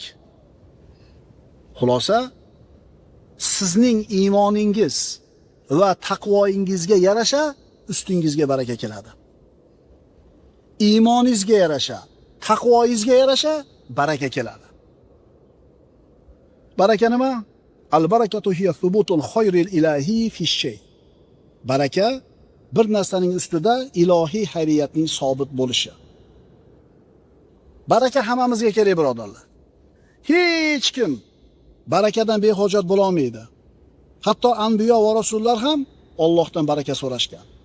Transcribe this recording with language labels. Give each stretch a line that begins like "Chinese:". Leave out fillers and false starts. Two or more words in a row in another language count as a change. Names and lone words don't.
Uzbek: Xulosa, sizning iymoningiz va taqvoingizga yarasha ustingizga baraka keladi. Iymoningizga yarasha, taqvoingizga yarasha baraka keladi. Baraka nima?
Arabic: البركة هي ثبوت الخير الإلهي في الشيء.
Uzbek: Baraka bir narsaning ustida ilohiy xayriyatning sobit bo'lishi. Baraka hammamizga kerak, birodarlar. Hech kim barakadan behojat bo'la olmaydi. Hatto anbiyo va rasullar ham Allohdan baraka so'rashgan.